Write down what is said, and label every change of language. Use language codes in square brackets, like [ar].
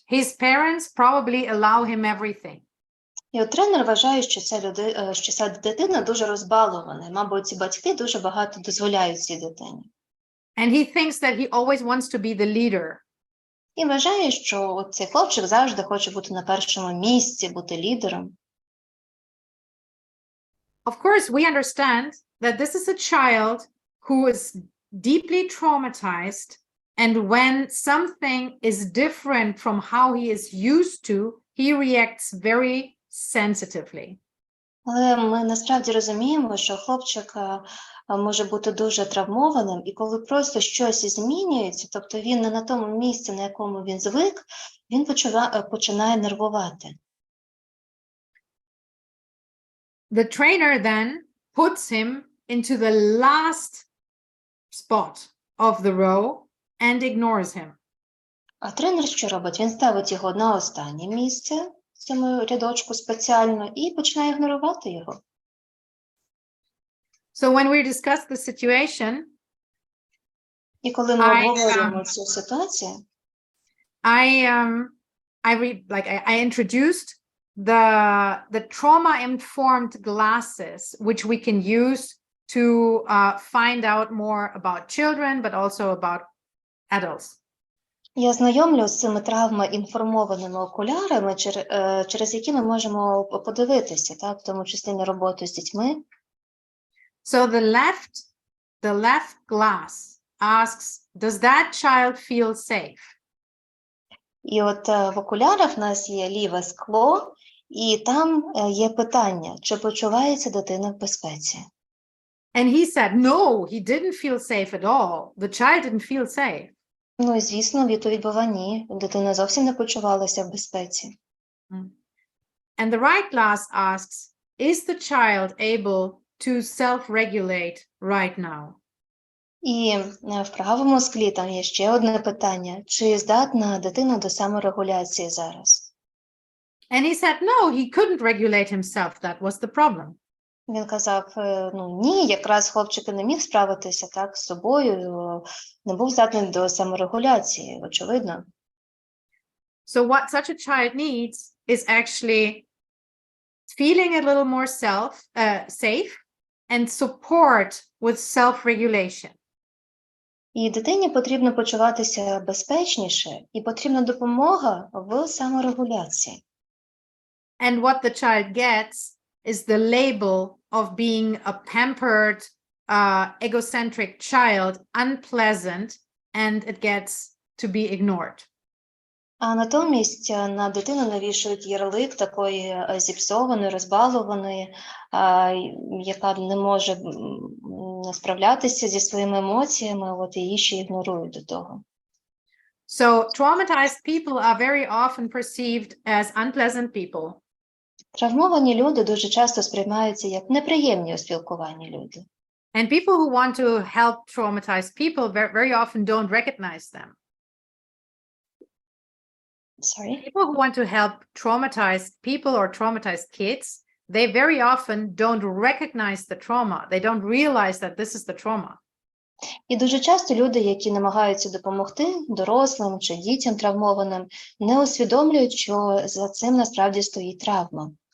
[en] His parents probably allow him everything. [uk] І от тренер вважає, що ця дитина дуже розбалована. Мабуть, ці батьки дуже багато дозволяють цій дитині. [en] And he thinks that he always wants to be the leader. [uk] І вважає, що цей хлопчик завжди хоче бути на першому місці, бути лідером. [en] Of course, we understand that this is a child who is deeply traumatized, and when something is different from how he is used to, he reacts very sensitively. [uk] Але ми насправді розуміємо, що хлопчик може бути дуже травмованим, і коли просто щось змінюється, тобто він не на тому місці, на якому він звик, він починає нервувати. [en] The trainer then puts him into the last spot of the row and ignores him. [uk] А тренер що робить? Він ставить його на останнє місце в цьому рядочку спеціально і починає ігнорувати його. [en] So when we discuss the situation, [uk] І коли ми обговорюємо цю ситуацію, [en] I introduced the trauma-informed glasses, which we can use to find out more about children, but also about adults. [uk] Я знайомлю з цими травмоінформованими окулярами, через які ми можемо подивитися, так, в тому числі на роботу з дітьми. [en] So the left glass asks, does that child feel safe? [uk] І от в окулярах в нас є ліве скло, і там є питання, чи почувається дитина в безпеці. [en] And he said, no, he didn't feel safe at all. The child didn't feel safe. [uk] Ну і звісно, відповідь була ні, дитина зовсім не почувалася в безпеці. [en] And the right glass asks, is the child able to self-regulate right now? [uk] І в правому склі там є ще одне питання. Чи здатна дитина до саморегуляції зараз? [en] And he said, no, he couldn't regulate himself. That was the problem. [uk] Він казав, ну ні, якраз хлопчик і не міг справитися так з собою, не був здатний до саморегуляції, очевидно. [en] So what such a child needs is actually feeling a little more safe and support with self-regulation. [uk] І дитині потрібно почуватися безпечніше, і потрібна допомога в саморегуляції. [en] And what the child gets is the label of being a pampered, egocentric child, unpleasant, and it gets to be ignored. [uk] А натомість на дитину навішують ярлик такої зіпсованої, розбалованої, яка не може справлятися зі своїми емоціями, от її ще ігнорують до того. [en] So traumatized people are very often perceived as unpleasant people. [uk] Травмовані люди дуже часто сприймаються як неприємні у спілкуванні люди. [en] And people who want to help traumatized people very often don't recognize them. Sorry? People who want to help traumatized people or traumatized kids, they very often don't recognize the trauma. They don't realize that this is the trauma. [uk] І дуже часто люди, які намагаються допомогти дорослим чи дітям травмованим, не усвідомлюють, що за цим насправді стоїть травма.